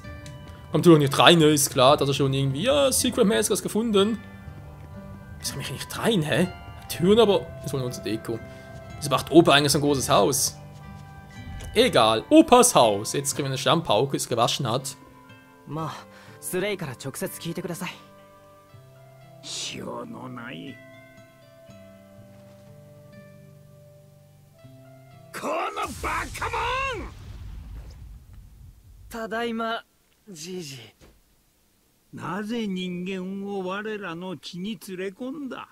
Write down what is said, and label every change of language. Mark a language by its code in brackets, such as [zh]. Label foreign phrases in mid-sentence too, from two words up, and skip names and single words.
[de] Kommt doch nicht rein, ne? Ist klar, dass er schon irgendwie, ja, secretmäßig was gefunden. Wieso komme ich nicht rein, hä? Türen aber. Das wollen wir unsere Deko. Wieso macht Opa eigentlich so ein großes Haus? Egal. Opas Haus. Jetzt kriegen wir eine Stammpauke, die es gewaschen hat. [ja] Ma, Surei から直接聞いてください。しようのない。このバカモン！ただいま、じいじ。なぜ人間を我らの地に連れ込んだ？